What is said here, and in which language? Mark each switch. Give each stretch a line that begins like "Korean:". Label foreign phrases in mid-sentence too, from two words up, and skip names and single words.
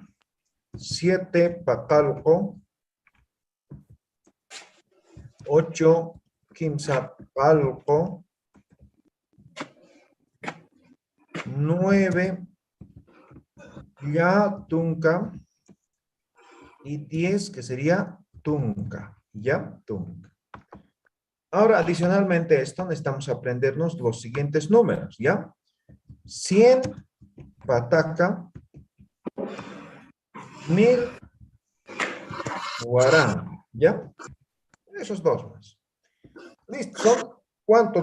Spanish: 7, Pacalco. 8, Quimsapalco. 9, Yatunca. Y 10, que sería Tunca. ¿Ya? Tunca. Ahora, adicionalmente a esto, necesitamos aprendernos los siguientes números, ¿ya? 100, Pataca. 1000, Guarán, ¿ya? Esos dos más. Listo, son, ¿cuánto?